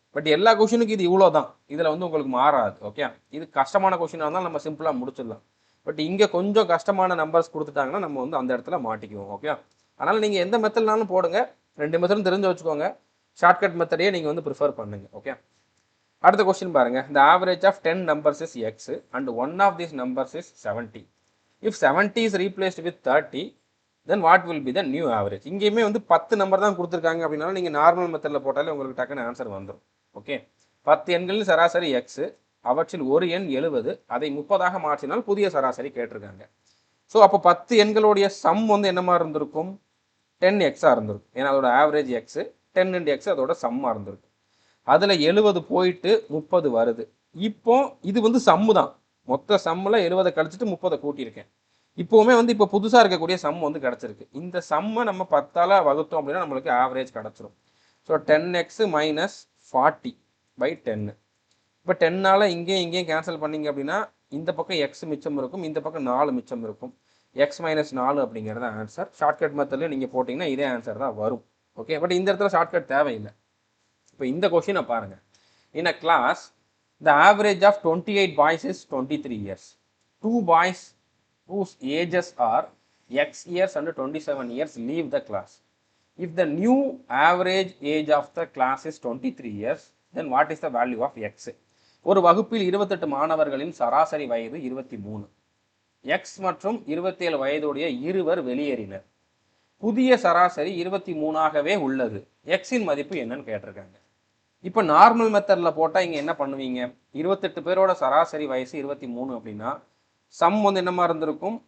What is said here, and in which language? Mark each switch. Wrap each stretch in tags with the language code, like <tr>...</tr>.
<ta>But எல்லா கொஷினுக்கும் இது இவ்வளோ தான். இதில் வந்து உங்களுக்கு மாறாது. ஓகே, இது கஷ்டமான கொஷினாக இருந்தால் நம்ம சிம்பிளாக முடிச்சிடலாம். பட் இங்கே கொஞ்சம் கஷ்டமான நம்பர்ஸ் கொடுத்துட்டாங்கன்னா நம்ம வந்து அந்த இடத்துல மாட்டிக்குவோம். ஓகே, அதனால் நீங்கள் எந்த மெத்தட்னாலும் போடுங்க. 2 மெத்தடும் தெரிஞ்சு வச்சுக்கோங்க. ஷார்ட்கட் மெத்தடையே நீங்கள் வந்து ப்ரிஃபர் பண்ணுங்க. ஓகே, அடுத்த கொஸ்டின் பாருங்க.</ta> <en>The average of 10 numbers is x and one of these numbers is 70. If 70 is replaced with 30, then what will be the new average?</en> <ta>இங்கேயுமே வந்து 10 நம்பர் தான் கொடுத்துருக்காங்க அப்படின்னாலும் நீங்கள் நார்மல் மெத்தடில் போட்டாலே உங்களுக்கு டக்குன்னு ஆன்சர் வந்துடும். ஓகே, 10 எண்களின் சராசரி எக்ஸ், அவற்றில் ஒரு எண் 70, அதை 30ஆக மாற்றினால் புதிய சராசரி கேட்டிருக்காங்க. ஸோ அப்போ 10 எண்களுடைய சம் வந்து என்ன மாதிரி இருந்திருக்கும்? 10x இருந்திருக்கும். ஏன்னா அதோட ஆவரேஜ் எக்ஸ், 10 into x அதோட சம்மாக இருந்திருக்கும். அதில் 70 போயிட்டு 30 வருது. இப்போ இது வந்து சம்மு தான். மொத்த சம்மில் 70 கழிச்சிட்டு 30 கூட்டியிருக்கேன். இப்போவுமே வந்து இப்போ புதுசாக இருக்கக்கூடிய சம் வந்து கிடச்சிருக்கு. இந்த சம்மை நம்ம 10ஆல் வகுத்தோம் அப்படின்னா நம்மளுக்கு ஆவரேஜ் கிடச்சிரும். So 10x minus 40/10. இப்போ 10ஆல் இங்கேயும் கேன்சல் பண்ணிங்க அப்படின்னா இந்த பக்கம் எக்ஸ் மிச்சம் இருக்கும், இந்த பக்கம் 4 மிச்சம் இருக்கும். எக்ஸ் மைனஸ் 4 அப்படிங்கிறது ஆன்சர். ஷார்ட்கட் மெத்தடில் நீங்கள் போட்டிங்கன்னா இதே ஆன்சர் தான் வரும். ஓகே, பட் இந்த இடத்துல ஷார்ட்கட் தேவையில்லை. இப்போ இந்த கொஷினை பாருங்க.</ta> <en>In a class, the average of 28 boys is 23 years. 2 boys whose ages are x years and 27 years leave the class. If the new average age of the class is 23 years, then what is the value of x?</en> <ta>ஒரு வகுப்பில் 28 மாணவர்களின் சராசரி வயது 23. X மற்றும் 27 வயதுடைய இருவர் வெளியேறினர். புதிய சராசரி 23ஆகவே உள்ளது. எக்ஸின் மதிப்பு என்னன்னு கேட்டிருக்காங்க. இப்போ நார்மல் மெத்தடில் போட்டால் இங்கே என்ன பண்ணுவீங்க? 28 பேரோட சராசரி வயசு 23 அப்படின்னா சம் வந்து என்னமா இருந்திருக்கும்?</ta>